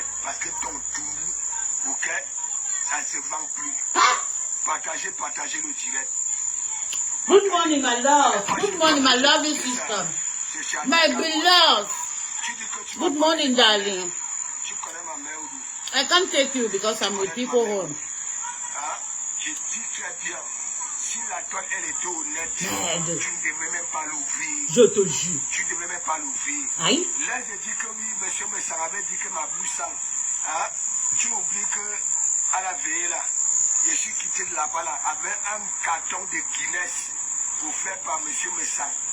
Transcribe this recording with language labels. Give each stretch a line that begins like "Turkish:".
French: Parce que ton tour, ok, ça ne se vend plus. Partagez le direct.
English: Good morning, my love. Good morning, my lovely sister. My beloved. Good morning, darling.
French: Tu connais ma mère ou non?
English: I can't take you because I'm with people home.
French: Hein? Je dis très bien. Si la toile, elle était honnête, Merde. tu ne devrais même pas l'ouvrir. Je te jure. Tu ne devrais même pas l'ouvrir. Aïe. Là, je dis que oui, monsieur Messang avait dit que ma bouche sent. Hein? Tu oublies que à la veille, là, je suis quitté de là-bas, là, avec un carton de Guinness offert par monsieur Messang.